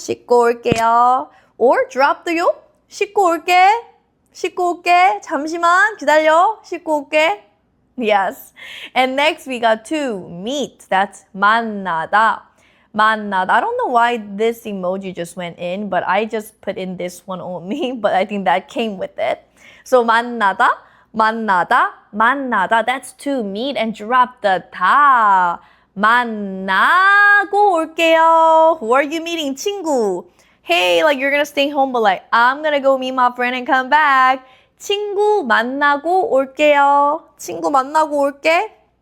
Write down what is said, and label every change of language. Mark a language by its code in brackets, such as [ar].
[ko] 씻고 올게요. [en] Or drop the [ko] 요. 씻고 올게. 씻고 올게. 잠시만 기다려. 씻고 올게. [en] Yes. And next we got to meet. That's 만나다. 만나다. I don't know why this emoji just went in, but I just put in this one only, but I think that came with it. [ko] So 만나다, 만나다, 만나다. [en] That's to meet and drop the 다. [ko] 만나고 올게요. [en] Who are you meeting? 친구. Hey, like you're gonna stay home, but like I'm gonna go meet my friend and come back. [ko] 친구 만나고 올게요. 친구 만나고 올게.